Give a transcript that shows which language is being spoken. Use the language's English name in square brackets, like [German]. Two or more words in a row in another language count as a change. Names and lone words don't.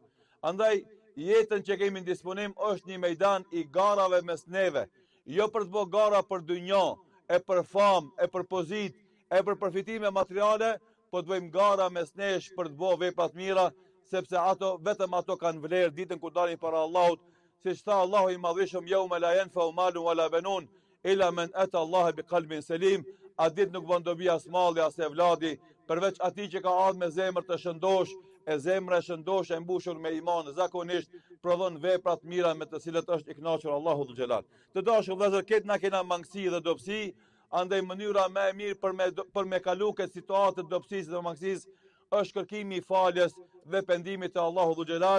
[Albanian] Andaj jetën që kemi në disponim është një mejdan i garave mes neve, jo për të bërë gara për dunjë, e për famë, e për pozit, e për përfitime materiale, po të bëjmë gara mes nesh për të bërë vepra të mira, sepse vetëm ato kanë vlerë ditën kur dalim para Allahut, siç tha Allahu i madhëshëm, [Arabic] يوم لا ينفع مال ولا بنون إلا من أتى الله بقلب سليم, [Albanian] atë ditë nuk bën dobi as malli as evladi, përveç atij që ka ardhur me zemër të shëndosh, e zemra e shëndosh e mbushur me iman, zakonisht prodhon vepra të mira me të cilat është i kënaqur Allahu [Arabic] ذو الجلال. [Albanian] Të dashur vëllezër, këtë na kena mangësi dhe dobësi, andaj mënyra më e mirë për me kalu këtë situatë të dobësisë dhe mangësisë është kërkimi i faljes dhe pendimit te Allahu [Arabic] ذو الجلال,